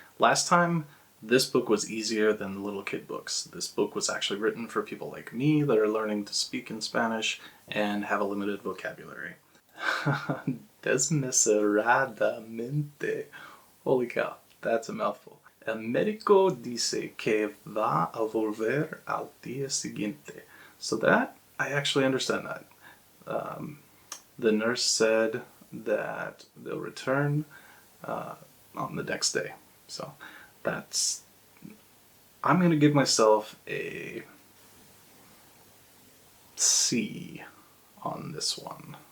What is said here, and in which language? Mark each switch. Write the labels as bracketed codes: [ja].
[en] Last time, this book was easier than the little kid books. This book was actually written for people like me that are learning to speak in Spanish and have a limited vocabulary. Desmesuradamente. Holy cow, that's a mouthful. [es] El médico dice que va a volver al día siguiente. [en] So that, I actually understand that. The nurse said that they'll return on the next day. So that's, I'm going to give myself a C on this one.